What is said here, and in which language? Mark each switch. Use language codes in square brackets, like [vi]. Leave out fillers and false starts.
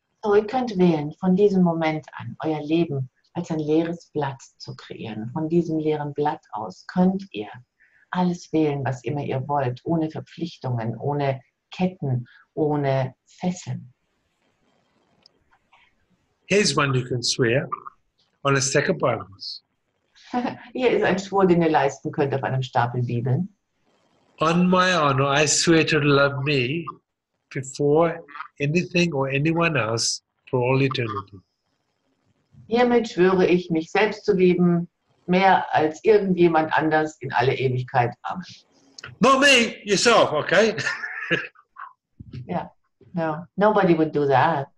[de] So, ihr könnt wählen, von diesem Moment an euer Leben als ein leeres Blatt zu kreieren. Von diesem leeren Blatt aus könnt ihr alles wählen, was immer ihr wollt, ohne Verpflichtungen, ohne Ketten, ohne Fesseln. [en] Here's one you can swear on a stack of Bibles. [de] Hier ist ein Schwur, den ihr leisten könnt auf einem Stapel Bibeln. [en] On my honor, I swear to love me before anything or anyone else for all eternity. [de] Hiermit schwöre ich, mich selbst zu lieben, mehr als irgendjemand anders in alle Ewigkeit. Amen. [en] Not me, yourself, okay? Yeah, no, nobody would do that.